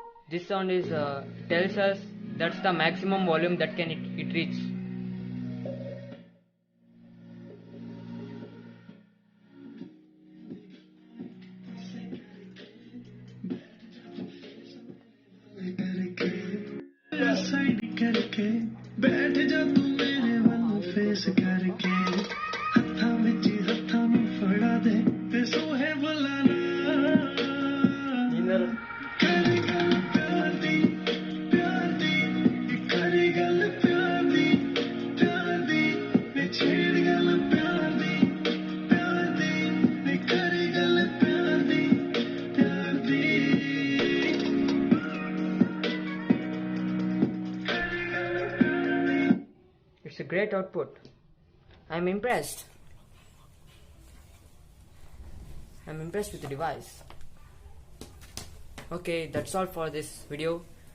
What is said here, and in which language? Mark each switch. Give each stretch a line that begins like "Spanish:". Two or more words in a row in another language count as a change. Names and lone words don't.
English: This sound is tells us that's the maximum volume that can it reach.
Punjabi: ਕਰਕੇ ਬੈਠ ਜਾ ਤੂ ਮੇਰੇ ਵਾਲ ਫੇਸ ਕਰਕੇ ਹੱਥਾ ਵਿਚ ਹੱਥਾ ਨੂ ਫੜਾ ਦੇ ਤੇ ਸੋਹੇ ਬੁਲਾਨਾ ਕਰੇ ਗੱਲ ਪਿਆਰ ਦੀ ਕਰੇ ਗੱਲ ਪਿਆਰ ਦੀ ਵੇ ਛੇੜ ਗੱਲ ਪਿਆਰ ਦੀ ਵੇ ਕਰੇ ਗੱਲ ਪਿਆਰ ਦੀ
English: It's a great output. I'm impressed. I'm impressed with the device. Okay, that's all for this video.